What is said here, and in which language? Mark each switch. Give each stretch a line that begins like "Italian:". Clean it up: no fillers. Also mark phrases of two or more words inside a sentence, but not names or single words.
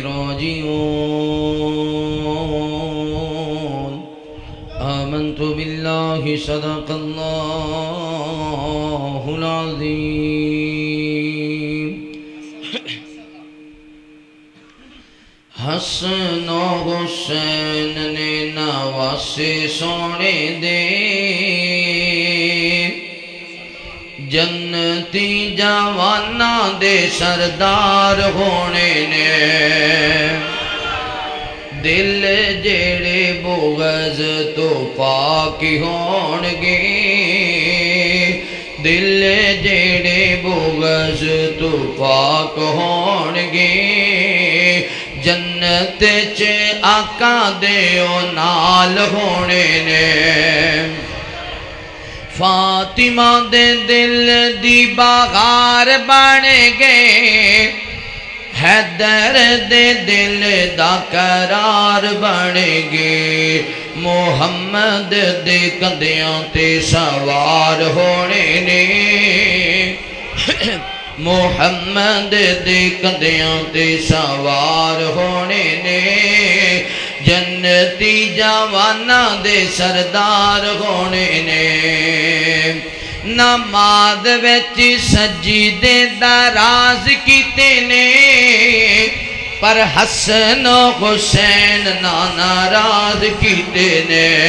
Arabic: راجعون آمنت بالله صدق الله العظيم
Punjabi: حسن و حسین نے نواسے سونے دے جنتی جوانا دے سردار ہونے نے دل جیڑے بغض تو پاک ہونگے دل جیڑے بغض تو پاک ہونگے جنت چ آقا دیو نال ہونے نے فاطمہ دے دل دی بغار بن گئے حیدر دے دل دا قرار بن گئے محمد دے کندیاں تے سوار ہونے نے محمد دے کندیاں تے سوار ہونے نے جنتی جوانا دے سردار ہونے نے نماز وچ سجدے دراز کیتے نے پر حسن و حسین ناراض کیتے نے